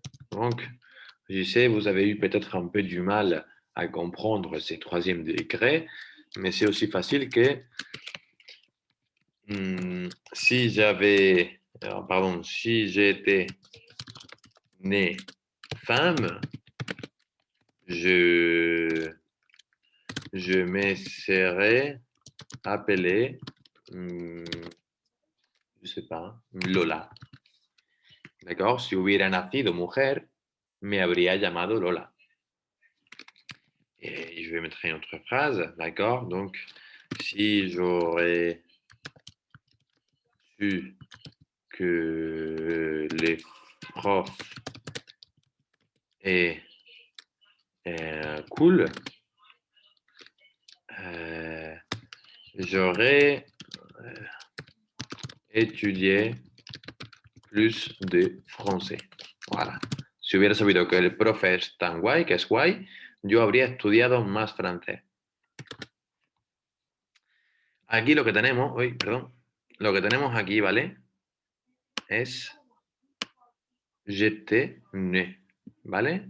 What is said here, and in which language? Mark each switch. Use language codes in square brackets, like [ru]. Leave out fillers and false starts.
[fr] Donc, je sais, vous avez eu peut-être un peu du mal à comprendre ces troisième degrés, mais c'est aussi facile que si j'avais, pardon, si j'étais né femme, je, je me serais appelé, je sais pas, Lola. D'accord? [es] Si hubiera nacido mujer, me habría llamado Lola. [fr] Et je vais mettre une autre phrase, d'accord? Donc, si j'aurais su que les profs est cool, j'aurais étudié plus de français. Voilà. [es] Si hubiera sabido que el profe es tan guay, que es guay, yo habría estudiado más francés. Aquí lo que tenemos, perdón, lo que tenemos aquí, ¿vale? Es [fr] j'étais né, [es] ¿vale?